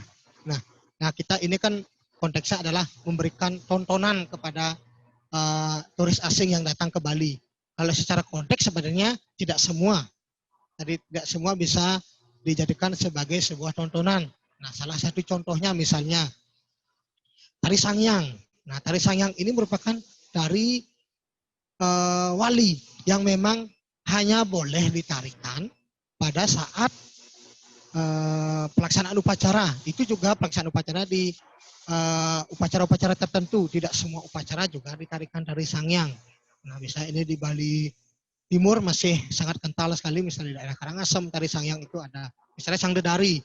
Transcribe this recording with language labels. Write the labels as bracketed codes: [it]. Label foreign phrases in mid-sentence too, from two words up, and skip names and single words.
[id] Nah kita ini kan konteksnya adalah memberikan tontonan kepada turis asing yang datang ke Bali. Kalau secara konteks sebenarnya tidak semua bisa dijadikan sebagai sebuah tontonan. Nah, salah satu contohnya misalnya tari Sangyang. Nah, tari Sangyang ini merupakan tari wali yang memang hanya boleh ditarikan pada saat pelaksanaan upacara. Itu juga pelaksanaan upacara di upacara-upacara tertentu. Tidak semua upacara juga ditarikan tari Sangyang. Nah, misalnya ini di Bali Timur masih sangat kental sekali, misalnya di daerah Karangasem, tari Sangyang itu ada, misalnya Sangdedari.